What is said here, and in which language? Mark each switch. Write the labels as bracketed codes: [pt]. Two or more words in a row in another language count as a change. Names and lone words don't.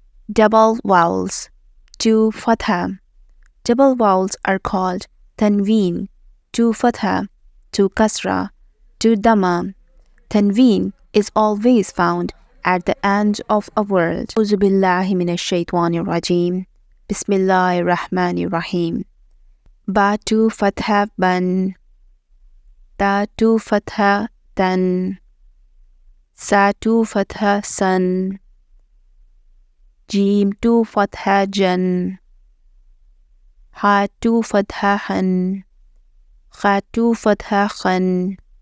[en] Double vowels. Two fatha. Double vowels are called tanween. Two fatha, two kasra, two dhamma. Tanween is always found at the end of a word. [ar] أعوذ بالله من الشيطان الرجيم. بسم الله الرحمن الرحيم. [en] Ba two fatha ban. Ta two fatha tan. Sa two fatha san. Jim two fatha jan. Ha two fatha han. Kha two fatha khan.